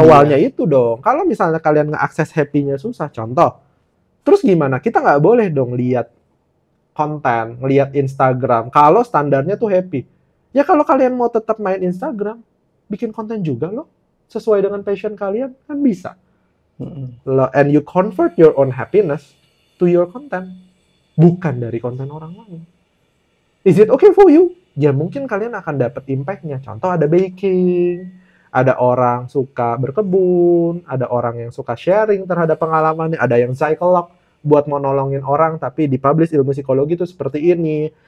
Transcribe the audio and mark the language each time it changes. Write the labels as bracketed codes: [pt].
[id] Awalnya itu dong. Kalau misalnya kalian nge-akses happy-nya susah, contoh. Terus gimana? Kita nggak boleh dong lihat konten, ngelihat Instagram. Kalau standarnya tuh happy. Ya kalau kalian mau tetap main Instagram, bikin konten juga loh. Sesuai dengan passion kalian, kan bisa. [en] And you convert your own happiness to your content. [id] Bukan dari konten orang lain. [en] Is it okay for you? [id] Ya mungkin kalian akan dapat impact-nya. Contoh ada baking, ada orang suka berkebun, ada orang yang suka sharing terhadap pengalamannya, ada yang psycholog buat mau nolongin orang tapi dipublish ilmu psikologi itu seperti ini.